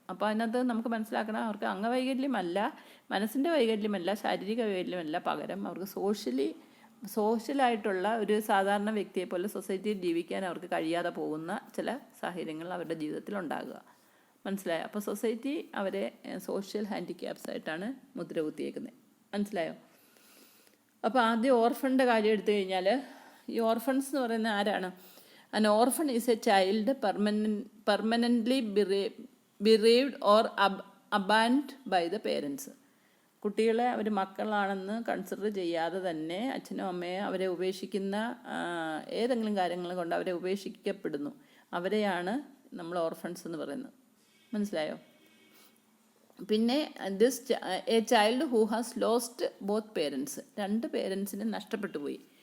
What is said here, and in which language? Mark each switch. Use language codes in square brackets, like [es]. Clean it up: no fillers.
[ml] അപ്പോൾ അതിനകത്ത് നമുക്ക് മനസ്സിലാക്കണം, അവർക്ക് അംഗവൈകല്യമല്ല, മനസ്സിൻ്റെ വൈകല്യമല്ല, ശാരീരിക വൈകല്യമല്ല, പകരം അവർക്ക് സോഷ്യലായിട്ടുള്ള ഒരു സാധാരണ വ്യക്തിയെ പോലെ സൊസൈറ്റിയിൽ ജീവിക്കാൻ അവർക്ക് കഴിയാതെ പോകുന്ന ചില സാഹചര്യങ്ങൾ അവരുടെ ജീവിതത്തിൽ ഉണ്ടാകുക. മനസ്സിലായോ? അപ്പോൾ സൊസൈറ്റി അവരെ സോഷ്യൽ ഹാൻഡിക്യാപ്സ് ആയിട്ടാണ് മുദ്ര കുത്തിയേക്കുന്നത്. മനസ്സിലായോ? അപ്പോൾ ആദ്യം ഓർഫണിൻ്റെ കാര്യം എടുത്തു കഴിഞ്ഞാൽ, ഈ ഓർഫൺസ് എന്ന് പറയുന്നത് ആരാണ്? [en] An orphan is a child permanently bereaved or abandoned by the parents. [ml] കുട്ടികളെ അവർ മക്കളാണെന്ന് കൺസിഡർ ചെയ്യാതെ തന്നെ അച്ഛനും അമ്മയും അവരെ ഉപേക്ഷിക്കുന്ന ഏതെങ്കിലും കാര്യങ്ങൾ കൊണ്ട് അവരെ ഉപേക്ഷിക്കപ്പെടുന്നു. അവരെയാണ് നമ്മൾ ഓർഫൺസ് എന്ന് പറയുന്നത്. മനസ്സിലായോ? [en] പിന്നെ a child who has lost both parents, [ml] 2 പേരൻസിനെ നഷ്ടപ്പെട്ടു പോയി.